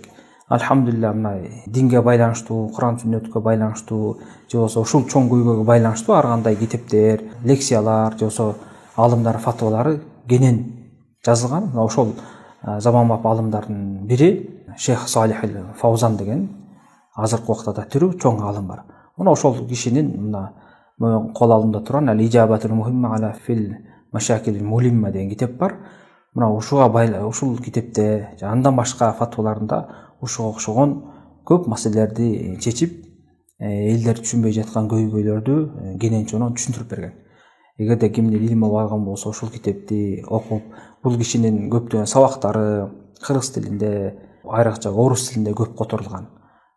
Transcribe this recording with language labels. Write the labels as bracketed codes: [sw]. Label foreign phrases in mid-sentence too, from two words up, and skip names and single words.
[ky] Алхамдулилlah, мына динге байланыштуу, Куран сүннөткө байланыштуу, же болбосо ушул чоң көйгөйгө байланыштуу ар кандай китептер, лекциялар, же болбосо алымдар, фатвалары кенен жазылган. Мына ошол заманбап алымдардын бири Шейх Салих Фаузан деген азыркы убакта да тирүү чоң алым бар. Мына ошол кишинин мына кол алымда турган Al-Ijabatu al-Muhimma ala fil Mashakil al-Mulimma деген китеп бар. Мына ушул китепте андан башка фатваларында ушуга окшогон көп маселелерди чечип, элдер түшүнбөй жаткан көйгөйлөрдү кенен чонон түшүндүрүп берген. Эгерде кимдир илим алган болсо, ошол китепти окуп, бул кишинин көптөгөн сабактары кыргыз тилинде, айрыкча орус тилинде көп которулган.